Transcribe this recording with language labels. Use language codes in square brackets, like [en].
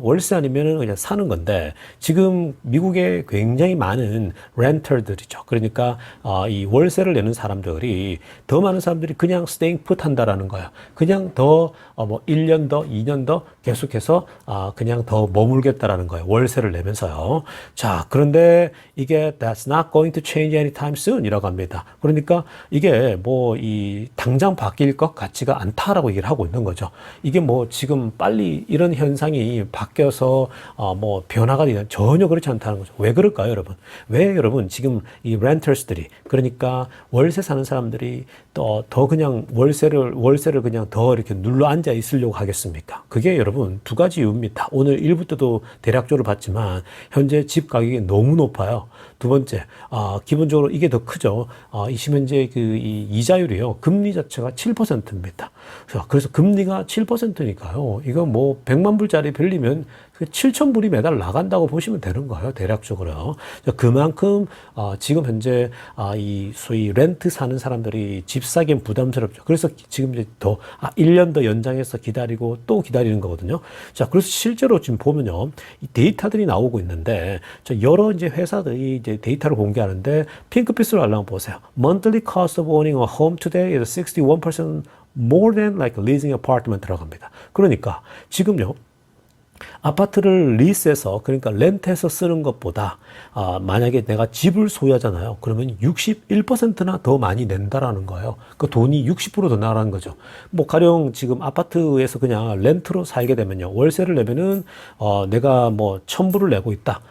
[ko] 월세 아니면은 그냥 사는 건데, 지금 미국에 굉장히 많은 렌터들이죠. 그러니까 이 월세를 내는 사람들이 더 많은 사람들이 그냥 [en] staying put [ko] 한다라는 거예요. 그냥 더 뭐 1년 더, 2년 더 계속해서 그냥 더 머물겠다라는 거예요. 월세를 내면서요. 자, 그런데 이게 [en] that's not going to change anytime soon [ko] 이라고 합니다. 그러니까 이게 뭐 이 당장 바뀔 것 같지가 않다라고 얘기를 하고 있는 거죠. 이게 뭐 지금 빨리 이런 현상이 바뀌어서 뭐 변화가 되는 전혀 그렇지 않다는 거죠. 왜 그럴까요, 여러분? 왜 여러분 지금 이 렌터스들이 그러니까 월세 사는 사람들이 더 그냥 월세를 그냥 더 이렇게 눌러 앉아 있으려고 하겠습니까? 그게 여러분 두 가지 이유입니다. 오늘 1부 때도 대략적으로 봤지만 현재 집 가격이 너무 높아요. 두 번째, 기본적으로 이게 더 크죠. 현재 이 이자율이요. 금리 자체가 7%입니다. 그래서 금리가 7%니까요. 이거 뭐 100만 불짜리 빌리면 7,000불이 매달 나간다고 보시면 되는 거예요. 대략적으로요. 그만큼 지금 현재 이 소위 렌트 사는 사람들이 집 사기엔 부담스럽죠. 그래서 지금 이제 더 1년 더 연장해서 기다리고 또 기다리는 거거든요. 자, 그래서 실제로 지금 보면요. 이 데이터들이 나오고 있는데 여러 이제 회사들이 이제 데이터를 공개하는데 핑크빛으로 알람 보세요. [en] Monthly cost of owning a home today is 61% more than like leasing apartment [ko] 들어갑니다. 그러니까 지금요. 아파트를 리스해서 그러니까 렌트해서 쓰는 것보다 만약에 내가 집을 소유하잖아요. 그러면 61%나 더 많이 낸다라는 거예요. 그 돈이 60%더 나가는 거죠. 뭐 가령 지금 아파트에서 그냥 렌트로 살게 되면요. 월세를 내면은 내가 뭐 1,000불을 내고 있다.